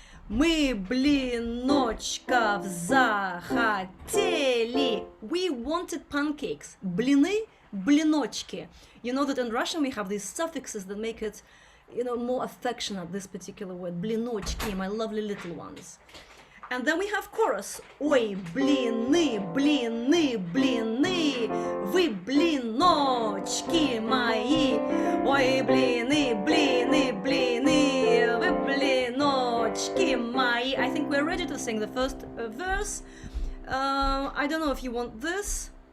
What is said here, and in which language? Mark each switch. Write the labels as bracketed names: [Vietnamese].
[Russian] Мы блиночков захотели. [English] We wanted pancakes. [Russian] Блины, блиночки. [English] You know that in Russian we have these suffixes that make it, more affectionate, this particular word. Блиночки, my lovely little ones. And then we have chorus. [Russian] Ой, блины, блины, блины, вы блиночки мои. Ой, блины, блины, блины, вы блиночки мои. [English] I think we're ready to sing the first verse. I don't know if you want this.